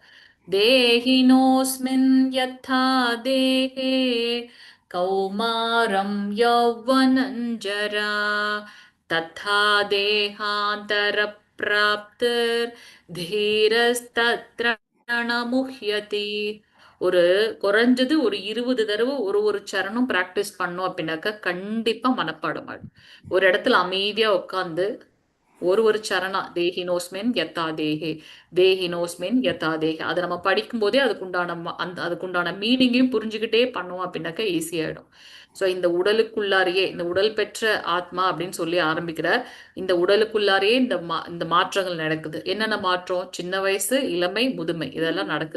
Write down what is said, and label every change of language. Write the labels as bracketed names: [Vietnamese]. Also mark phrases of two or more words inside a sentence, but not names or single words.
[Sanskrit] देहिनोऽस्मिन् यथा देहे कौमारं यौवनञ्जरा तथा देहान्तर प्राप्तर् धीरस्तत्र नमुह्यति. [Tamil] ஒரு குறைஞ்சது ஒரு 20 தடவை ஒரு சரணம் பிராக்டிஸ் பண்ணோம் அப்படின்னாக்க கண்டிப்பா மனப்பாடம் ஆகும். ஒரு இடத்துல அமைதியா உட்காந்து ஒரு சரணா [Sanskrit] देहिनोऽस्मिन् यथा देहे, देहिनोऽस्मिन् यथा देहे [Tamil] அதை நம்ம படிக்கும் போதே அதுக்குண்டான மீனிங்கையும் புரிஞ்சுக்கிட்டே பண்ணுவோம் அப்படின்னாக்கா ஈஸியாயிடும். ஸோ இந்த உடலுக்குள்ளாரையே இந்த உடல் பெற்ற ஆத்மா அப்படின்னு சொல்லி ஆரம்பிக்கிற இந்த உடலுக்குள்ளாரையே இந்த மாற்றங்கள் நடக்குது. என்னென்ன மாற்றம், சின்ன வயசு, இளமை, முதுமை இதெல்லாம் நடக்குது.